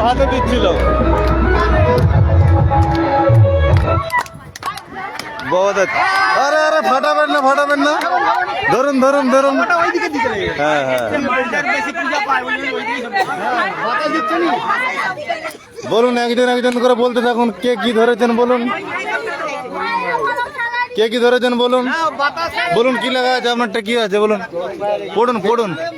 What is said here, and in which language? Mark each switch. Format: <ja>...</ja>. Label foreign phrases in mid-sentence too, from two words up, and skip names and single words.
<hi>দিচ্ছিল। बहुत अच्छा।</hi> <bn>আরে আরে ফটাফট না ধরুন ধরুন ধরুন। হ্যাঁ হ্যাঁ বলুন, একজন একজন করে বলতে থাকুন, কে কি ধরেছেন বলুন, কে কি ধরেছেন বলুন, বলুন কি লেখা আছে আপনারটা, কি আছে বলুন, পড়ুন পড়ুন।</bn>